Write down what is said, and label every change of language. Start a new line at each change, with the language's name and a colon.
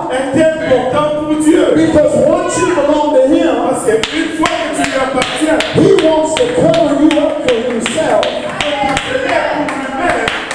French: est importante pour Dieu.
English: Because once you belong to Him,
French: Parce qu'une fois que tu lui appartiens,
English: He wants to cover you up for Himself.
French: il faut te tenir pour lui-même.